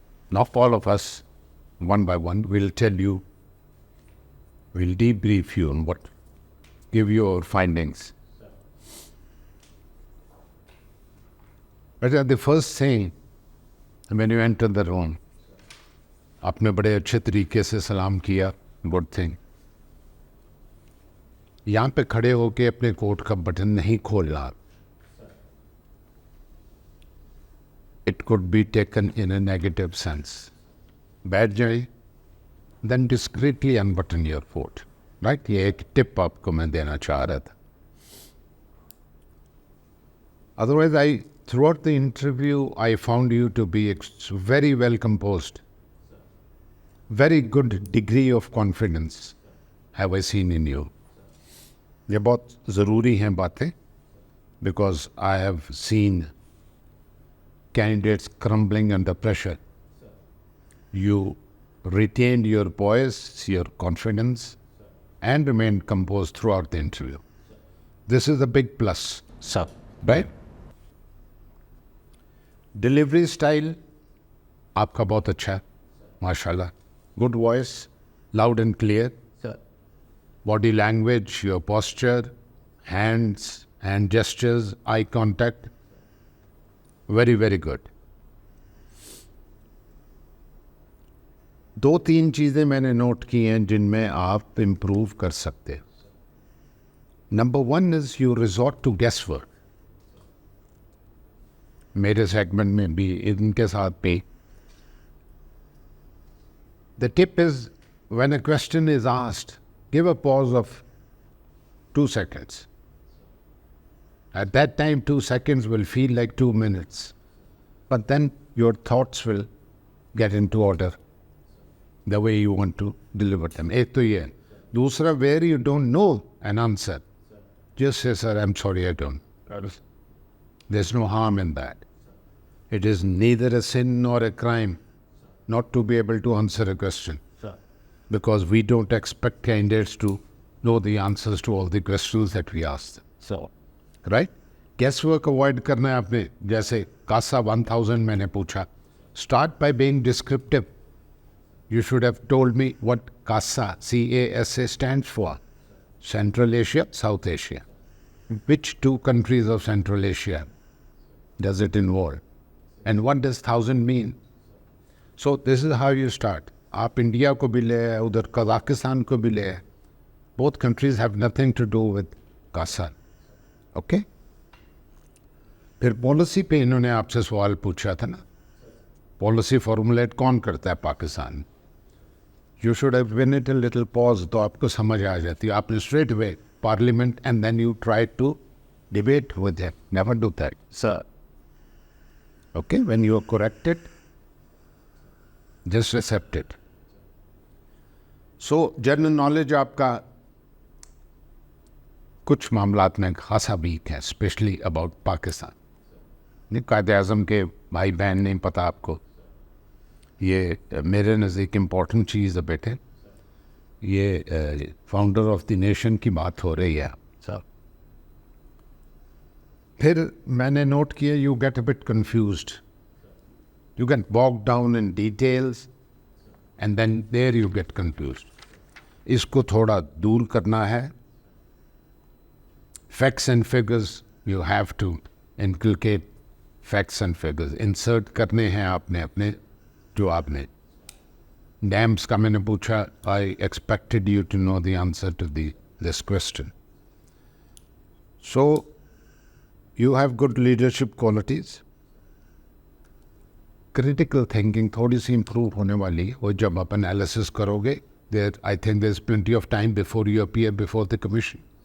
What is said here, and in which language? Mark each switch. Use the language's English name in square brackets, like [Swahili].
[English] Now all of us, one by one, will tell you, we'll debrief you on give your findings. But the first thing, when you enter the room, [Hindi] आपने बड़े अच्छे तरीके से सलाम किया, [English] good thing. [Hindi] यहाँ पे खड़े होके अपने कोट का बटन नहीं खोलना. [English] it could be taken in a negative sense. [Hindi] बैठ जाए, [English] then discreetly unbutton your coat. Right? [Hindi] ये एक tip आपको मैं देना चाह रहा था. [English] Otherwise, throughout the interview, I found you to be very well composed. Very good degree of confidence have I seen in you. [Hindi] ये बहुत ज़रूरी हैं बातें, [English] because I have seen candidates crumbling under pressure. You retained your poise, your confidence, and remained composed throughout the interview. This is a big plus. Sir. Right? [Hindi] Delivery style आपका बहुत अच्छा है, माशाल्लाह. [English] Good voice, loud and clear. Sir. Body language, your posture, hands, hand gestures, eye contact. Very, very good. [Hindi] 2-3 चीज़ें मैंने note की हैं जिनमें आप इम्प्रूव कर सकते हैं. [English] Number 1 is you resort to guesswork. [Hindi] मेरे सेगमेंट में भी इनके साथ भी. [English] The tip is, when a question is asked, give a pause of 2 seconds. At that time, 2 seconds will feel like 2 minutes. But then your thoughts will get into order the way you want to deliver them. [Hindi] एक तो ये. [English] दूसरा, where you don't know an answer, just say, sir, I'm sorry, I don't. There's no harm in that. It is neither a sin nor a crime not to be able to answer a question. Sir. Because we don't expect candidates to know the answers to all the questions that we ask them. So. Right? [Hindi] Guesswork avoid करना है आपने. जैसे CASA 1000 मैंने पूछा. [English] Start by being descriptive. You should have told me what CASA, C-A-S-A stands for. Central Asia, South Asia. Which 2 countries of Central Asia does it involve? And what does 1000 mean? So this is how you start. [Hindi] आप India को भी ले आए, उधर Kazakhstan को भी ले आए. [English] Both countries have nothing to do with CASA. Okay? [Hindi] फिर पॉलिसी पे इन्होंने आपसे सवाल पूछा था ना. पॉलिसी फॉर्मुलेट कौन करता है Pakistan? [English] You should have given it a little pause, [Hindi] तो आपको समझ आ जाती. आपने [English] straight away parliament and then you try to debate with him. Never do that. Sir. Okay? When you are corrected, just accept it. [Hindi] So, general knowledge आपका कुछ मामलात में खासा वीक है, [English] Specially about Pakistan. [Hindi] नहीं, कायद-ए-आज़म के भाई बहन नहीं पता आपको. ये मेरे नज़दीक इम्पोर्टेंट चीज़ है बेटे. ये [English] founder of the nation [Hindi] की बात हो रही है. [English] Sir. [Hindi] फिर मैंने नोट किया, [English] You get a bit confused. You get bogged down in details and then there you get confused. [Hindi] इसको थोड़ा दूर करना है. [English] Facts and figures, you have to inculcate facts and figures. [Hindi] Insert करने हैं आपने अपने जवाब में. Dams का मैंने पूछा, [English] I expected you to know the answer to this question. So, you have good leadership qualities. [Hindi] Critical thinking थोड़ी सी improve होने वाली है. वो जब आप analysis करोगे, [English] I think there's plenty of time before you appear before the commission.